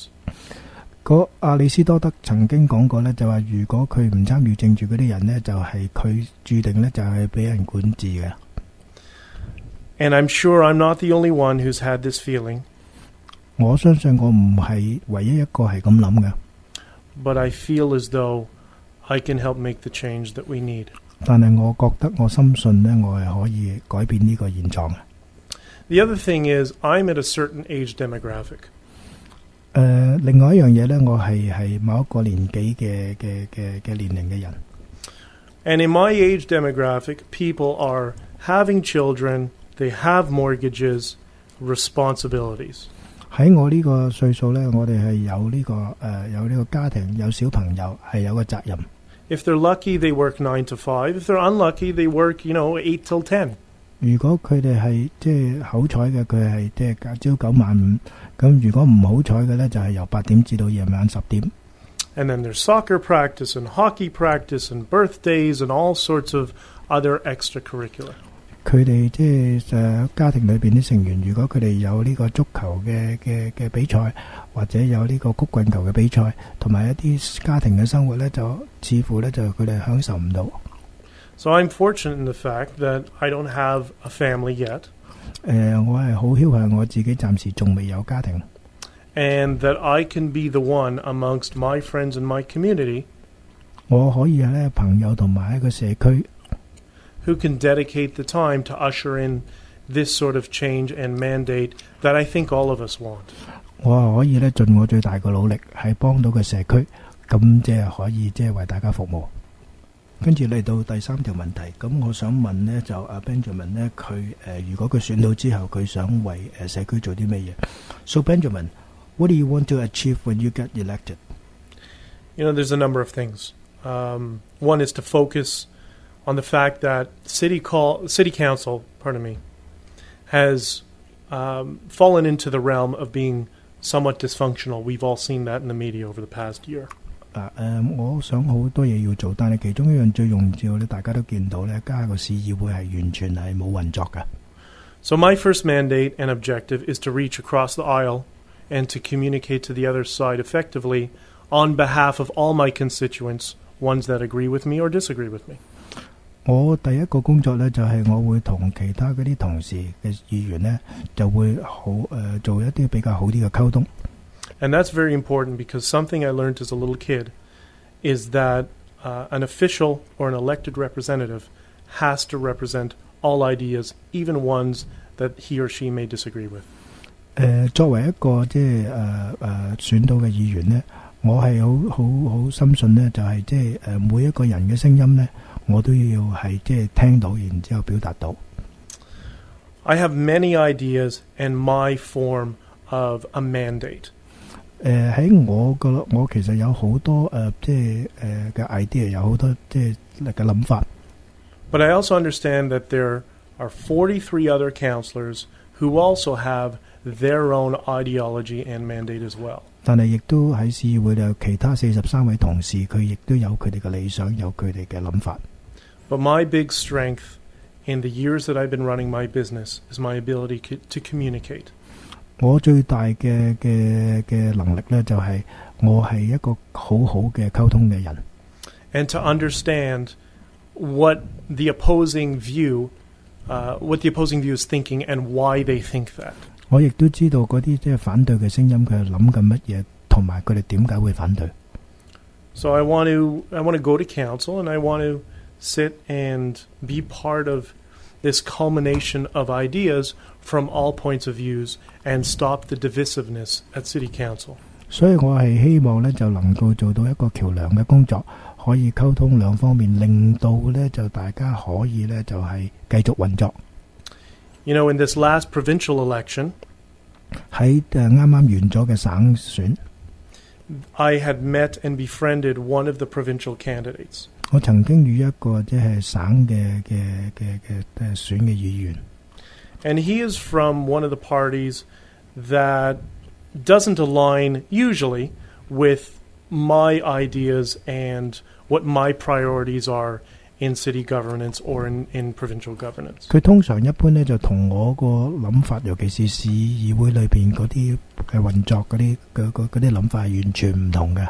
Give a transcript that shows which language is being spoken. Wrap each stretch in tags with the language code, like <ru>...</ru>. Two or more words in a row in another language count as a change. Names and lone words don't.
<yue>亞里斯多德曾經講過咧，就話如果佢唔參與政治嗰啲人咧，就係佢注定咧就係俾人管治嘅。</yue> <en>And I'm sure I'm not the only one who's had this feeling.</en> <yue>我相信我唔係唯一一個係咁諗嘅。</yue> <en>But I feel as though I can help make the change that we need.</en> <yue>但係我覺得我深信咧，我係可以改變呢個現狀嘅。</yue> <en>The other thing is I'm at a certain age demographic.</en> <yue>另外一樣嘢咧，我係某一個年紀嘅年齡嘅人。</yue> <en>And in my age demographic, people are having children, they have mortgages, responsibilities.</en> <yue>喺我呢個歲數咧，我哋係有呢個家庭，有小朋友，係有個責任。</yue> <en>If they're lucky, they work 9 to 5. If they're unlucky, they work, 8 till 10.</en> <yue>如果佢哋係好彩嘅，佢係朝9晚5。咁如果唔好彩嘅咧，就係由8點至到夜晚10點。</yue> <en>And then there's soccer practice and hockey practice and birthdays and all sorts of other extracurricular.</en> <yue>佢哋家庭裏邊啲成員，如果佢哋有呢個足球嘅比賽，或者有呢個曲棍球嘅比賽，同埋一啲家庭嘅生活咧，就似乎咧就佢哋享受唔到。</yue> <en>So I'm fortunate in the fact that I don't have a family yet.</en> <yue>我係好僥倖，我自己暫時仲未有家庭。</yue> <en>And that I can be the one amongst my friends in my community.</en> <yue>我可以咧朋友同埋一個社區。</yue> <en>Who can dedicate the time to usher in this sort of change and mandate that I think all of us want.</en> <yue>我可以咧盡我最大嘅努力，係幫到個社區，咁可以為大家服務。跟住嚟到第3條問題，咁我想問呢，就Benjamin 呢，佢如果佢選到之後，佢想為社區做啲咩嘢 ？</yue> <en>So Benjamin, what do you want to achieve when you get elected? There's a number of things. One is to focus on the fact that city council, has fallen into the realm of being somewhat dysfunctional. We've all seen that in the media over the past year.</en> <yue>我想好多嘢要做，但係其中一樣最重要咧，大家都見到咧，家下個市議會係完全係冇運作嘅。</yue> <en>So my first mandate and objective is to reach across the aisle and to communicate to the other side effectively on behalf of all my constituents, ones that agree with me or disagree with me.</en> <yue>我第一個工作咧，就係我會同其他嗰啲同事嘅議員咧，就會做一啲比較好啲嘅溝通。</yue> <en>And that's very important because something I learned as a little kid is that an official or an elected representative has to represent all ideas, even ones that he or she may disagree with.</en> <yue>作為一個選到嘅議員呢，我係好深信呢，就係每一個人嘅聲音呢，我都要係聽到，然之後表達到。</yue> <en>I have many ideas and my form of a mandate.</en> <yue>喺我其實有好多嘅 idea， 有好多嘅諗法。</yue> <en>But I also understand that there are 43 other councillors who also have their own ideology and mandate as well.</en> <yue>但係亦都喺市議會有其他43位同事，佢亦都有佢哋嘅理想，有佢哋嘅諗法。</yue> <en>But my big strength in the years that I've been running my business is my ability to communicate.</en> <yue>我最大嘅能力呢，就係我係一個好好嘅溝通嘅人。</yue> <en>And to understand what the opposing view is thinking and why they think that.</en> <yue>我亦都知道嗰啲反對嘅聲音，佢係諗緊乜嘢，同埋佢哋點解會反對。</yue> <en>So I want to go to council and I want to sit and be part of this culmination of ideas from all points of views and stop the divisiveness at City Council.</en> <yue>所以我係希望呢，就能夠做到一個橋梁嘅工作，可以溝通兩方面，令到呢就大家可以呢就係繼續運作。</yue> <en>You know, in this last provincial election,</en> <yue>喺啱啱完咗嘅省選，</yue> <en>I had met and befriended one of the provincial candidates.</en> <yue>我曾經與一個省嘅選嘅議員。</yue> <en>And he is from one of the parties that doesn't align usually with my ideas and what my priorities are in city governance or in provincial governance.</en> <yue>佢通常一般呢，就同我個諗法，尤其是市議會裏邊嗰啲嘅運作嗰啲諗法係完全唔同嘅。</yue>